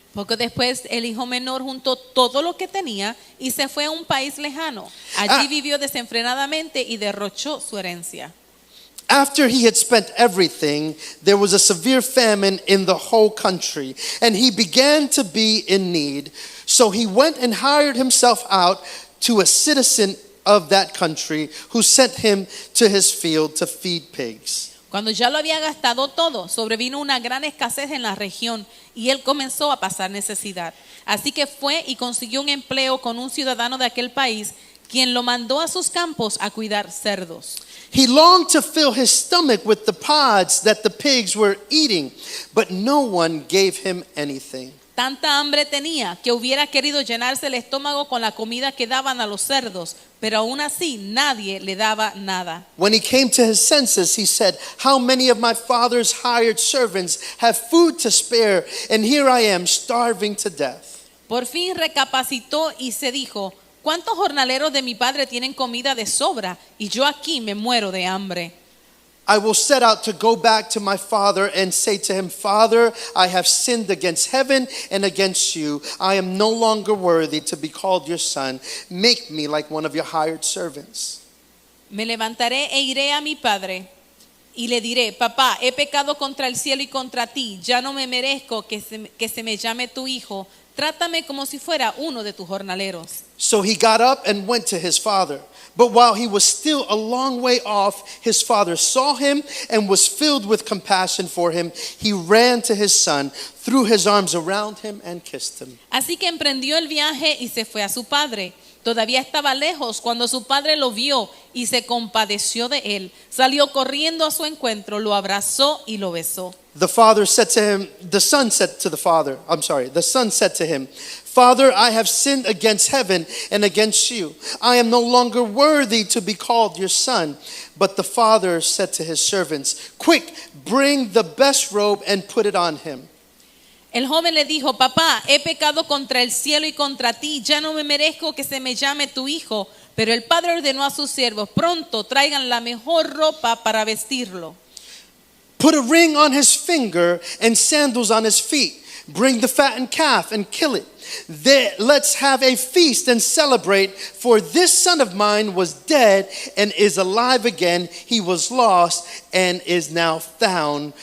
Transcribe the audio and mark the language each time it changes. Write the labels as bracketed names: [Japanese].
[Spanish] Poco después, el hijo menor juntó todo lo que tenía y se fue a un país lejano. Allí vivió desenfrenadamente y derrochó su herencia. [English] After he had spent everything, there was a severe famine in the whole country, and he began to be in need. So he went and hired himself out to a citizen of that country, who sent him to his field to feed pigs. [Spanish] Cuando ya lo había gastado todo, sobrevino una gran escasez en la región y él comenzó a pasar necesidad. Así que fue y consiguió un empleo con un ciudadano de aquel país, quien lo mandó a sus campos a cuidar cerdos. [English] He longed to fill his stomach with the pods that the pigs were eating, but no one gave him anything. [Spanish] Tanta hambre tenía que hubiera querido llenarse el estómago con la comida que daban a los cerdos, pero aún así nadie le daba nada. [English] When he came to his senses, he said, "How many of my father's hired servants have food to spare, and here I am starving to death." [Spanish] Por fin recapacitó y se dijo: ¿cuántos jornaleros de mi padre tienen comida de sobra y yo aquí me muero de hambre? [English] I will set out to go back to my father and say to him, "Father, I have sinned against heaven and against you. I am no longer worthy to be called your son. Make me like one of your hired servants." [Spanish] Me levantaré e iré a mi padre y le diré: papá, he pecado contra el cielo y contra ti. Ya no me merezco que se me llame tu hijo. Trátame como si fuera uno de tus jornaleros. [English] So he got up and went to his father. But while he was still a long way off, his father saw him and was filled with compassion for him. He ran to his son, threw his arms around him, and kissed him. [Spanish] Así que emprendió el viaje y se fue a su padre. Todavía estaba lejos cuando su padre lo vio y se compadeció de él. Salió corriendo a su encuentro, lo abrazó y lo besó. [English] The son said to him, "Father, I have sinned against heaven and against you. I am no longer worthy to be called your son." But the father said to his servants, "Quick, bring the best robe and put it on him." [Spanish] El joven le dijo: papá, he pecado contra el cielo y contra ti. Ya no me merezco que se me llame tu hijo. Pero el padre ordenó a sus siervos: pronto traigan la mejor ropa para vestirlo. [English] "Put a ring on his finger and sandals on his feet. Bring the fattened calf and kill it. Let's have a feast and celebrate, for this son of mine was dead and is alive again. He was lost and is now found."